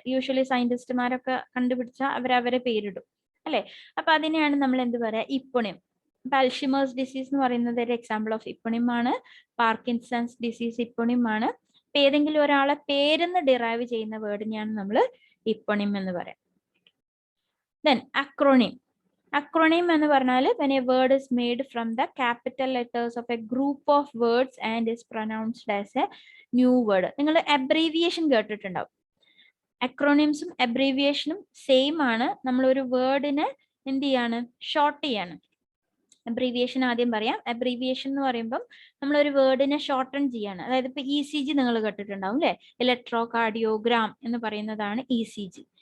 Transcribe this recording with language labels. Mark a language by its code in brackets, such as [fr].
[ml] Usually സയന്റിസ്റ്റുമാരൊക്കെ കണ്ടുപിടിച്ച അവരവരെ പേരിടും അല്ലെ. അപ്പൊ അതിനെയാണ് നമ്മൾ എന്ത് പറയാ, ഇപ്പോണിം. ഇപ്പൊ അൽഷിമേഴ്സ് ഡിസീസ് എന്ന് പറയുന്നത് ഒരു എക്സാമ്പിൾ ഓഫ് ഇപ്പോണിം ആണ്. പാർക്കിൻസൺസ് ഡിസീസ് ഇപ്പോണിം ആണ്. ഇപ്പൊ ഏതെങ്കിലും ഒരാളെ പേരിന്ന് ഡിറൈവ് ചെയ്യുന്ന വേർഡിനെയാണ് നമ്മൾ ഇപ്പോണിം എന്ന് പറയാം. Then acronym. [en] Acronym [ml] എന്ന് പറഞ്ഞാൽ [en] when a word is made from the capital letters of a group of words and is pronounced as a new word. [ml] നിങ്ങൾ abbreviation കേട്ടിട്ടുണ്ടാവും. അക്രോണിംസും അബ്രീവിയേഷനും സെയിം ആണ്. നമ്മൾ ഒരു വേർഡിനെ എന്ത് ചെയ്യാണ്, ഷോർട്ട് ചെയ്യാണ്. അബ്രീവിയേഷൻ ആദ്യം പറയാം. അബ്രീവിയേഷൻ എന്ന് പറയുമ്പോൾ നമ്മൾ ഒരു വേർഡിനെ ഷോർട്ടൺ ചെയ്യാണ്. അതായത് ഇപ്പൊ ECG നിങ്ങൾ കേട്ടിട്ടുണ്ടാവും അല്ലെ, ഇലക്ട്രോ കാർഡിയോഗ്രാം എന്ന് പറയുന്നതാണ് ECG.